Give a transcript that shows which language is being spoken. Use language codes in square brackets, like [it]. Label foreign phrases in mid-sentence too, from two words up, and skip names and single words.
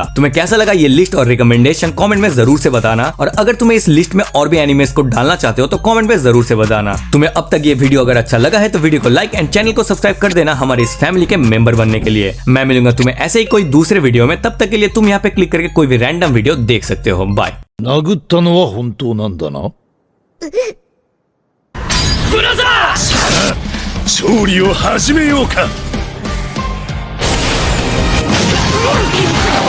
[hi] तुम्हें कैसा लगा ये लिस्ट और रिकमेंडेशन कमेंट में जरूर से बताना, और अगर तुम्हें इस लिस्ट में और भी एनिमेस को डालना चाहते हो तो कमेंट में जरूर से बताना। तुम्हें अब तक ये वीडियो अगर अच्छा लगा है तो वीडियो को [en] like and [hi] चैनल को सब्सक्राइब कर देना हमारे इस फैमिली के मेंबर बनने के लिए। मैं मिलूंगा तुम्हें ऐसे ही कोई दूसरे वीडियो में, तब तक के लिए तुम यहाँ पे क्लिक करके कोई भी [en] random video [hi] देख सकते हो। बाय। [ja] 殴ったのは本当なんだな。ブラザー、調理を始めようか。